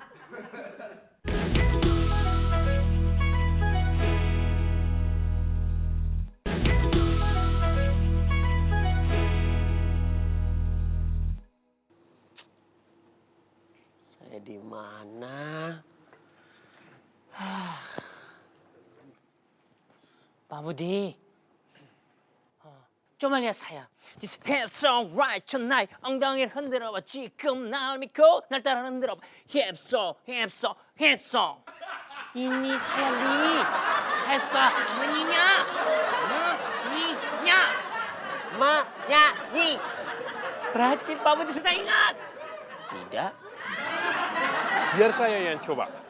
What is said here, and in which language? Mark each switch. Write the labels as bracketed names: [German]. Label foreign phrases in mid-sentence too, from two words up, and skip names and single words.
[Indonesian] Saya di mana? Pak Budi. 좀만 lihat saya. [English] This hip song right tonight. [Korean] 엉덩이를 흔들어봐. 지금 날 믿고 날 따라 흔들어봐. [English] hip song. [Indonesian] Ini saya Li. Saya suka menyanyi. Berarti Pak Budi sudah ingat. Tidak. Biar saya yang coba.